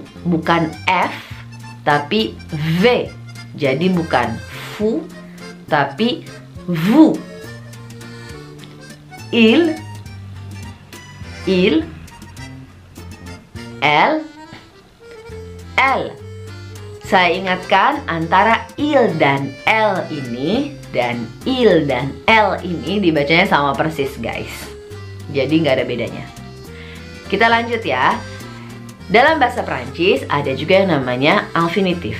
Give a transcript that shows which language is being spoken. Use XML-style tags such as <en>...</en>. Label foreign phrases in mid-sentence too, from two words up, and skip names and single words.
<id>Bukan F tapi V. Jadi bukan vous tapi vous.</id> <fr>Il, elle, elle.</fr> <id>Saya ingatkan antara il dan elle ini dan il dan elle ini dibacanya sama persis guys. Jadi nggak ada bedanya. Kita lanjut ya. Dalam bahasa Prancis ada juga yang namanya infinitif.</id>